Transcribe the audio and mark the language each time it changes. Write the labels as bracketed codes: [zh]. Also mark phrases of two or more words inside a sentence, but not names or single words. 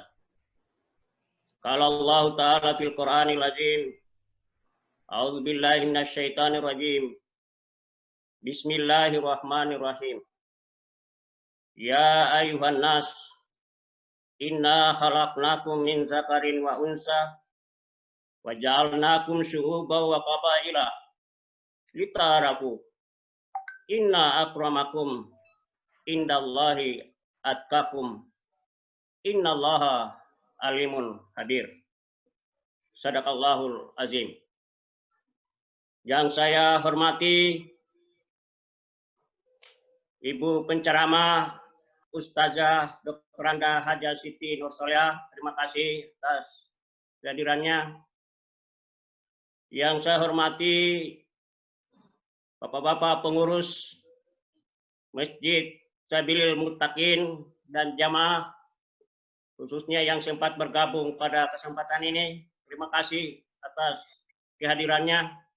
[ar] قال الله تعالى في القرآن العظيم. أعوذ بالله من الشيطان الرجيم. بسم الله الرحمن الرحيم. يا أيها الناس، إنا خلقناكم من ذكر وأنثى وجعلناكم شعوبا وقبائل لتعارفوا. إن أكرمكم عند الله أتقاكم. إن الله عليم حاضر. صدق الله العظيم. [id] Yang saya hormati Ibu penceramah Ustazah Dr. Anda Haja Siti Nursolia, terima kasih atas kehadirannya. Yang saya hormati Bapak-bapak pengurus Masjid Sabilil Muttaqin dan jamaah khususnya yang sempat bergabung pada kesempatan ini, terima kasih atas kehadirannya.